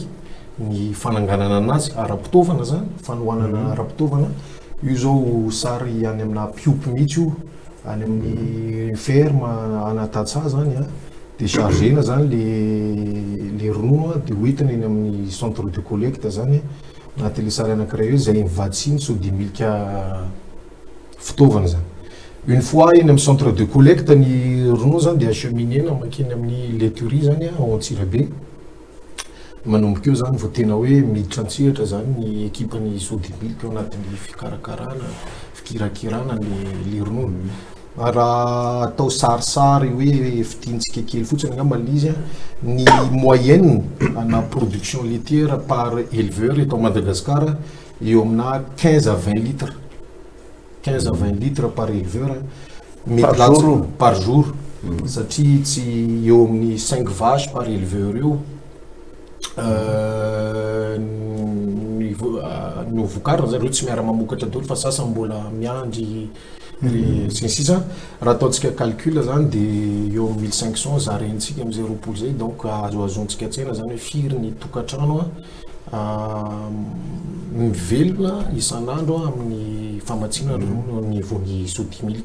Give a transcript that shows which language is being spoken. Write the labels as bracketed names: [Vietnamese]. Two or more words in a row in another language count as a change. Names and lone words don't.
[Malagasy] ny fananganana anazy ara-pitaovana zany fanohanana ara-pitaovana io zao sary any amina piopy mihitsy io any amin'ny ferme anatatsa zany déchargena zany le ronono dia hoentina eny amin'ny [French] centre de collecte [Malagasy] zany anaty le sary anankiray io zay mivatsiny Sodimilka fitaovana zany. [French] Une fois [Malagasy] eny amin'ny [French] centre de collecte [Malagasy] ny ronono zany dia acheminena makeny amin'ny laiterie zany ao Antsirabe. Manomboka eo zany vao tena hoe miditra antsehatra zany ny ekipany Sodimilka ao anatin'ny fikirakirana le ronono. Raha atao sarisary hoe fidintsika kely fotsiny angamba izy ny moyenne na [French] production laitière par éleveur [Malagasy] eto Madagasikara eo amina [French] 15 à 20 litres 15 à 20 litres par éleveur par jour. Par jour [Malagasy] satria tsy eo amin'ny [French] 5 vaches par éleveur [Malagasy] eo no vokarina zareo tsy miara mamokatra daholo fa sasany mbola miandry sy ny sisa raha ataontsika calcul zany dia eo amin'ny 1500 zarentsika amin'izay roapolo zay donc azoazontsika an-tsaina zany hoe firy ny tokantrano mivelona isan'andro amin'ny famatsiana ny vony sody milika.